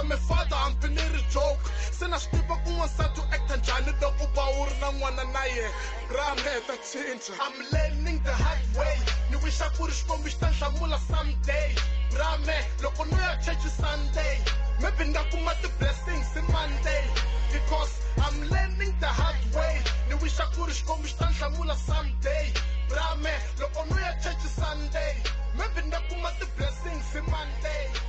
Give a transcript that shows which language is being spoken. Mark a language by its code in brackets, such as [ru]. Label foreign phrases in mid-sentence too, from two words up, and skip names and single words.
[en] my father [ts] hambi ni ri joke se na swi tiva ku n'wansati u acta njhani loko va u ri na n'wana na ye brame ta cinca [en] I'm learning the hard way [ts] ni wisha ku ri xikwembu xi ta nhlamula someday brame loko no ya [en] church Sunday maybe [ts] ni nga kuma ti-blessings [en] Monday because I'm learning the hard way [ts] ni wisha ku ri xikwembu xi ta nhlamula someday brame loko no ya [en] church Sunday maybe [ts] ni nga kuma ti-blessings Monday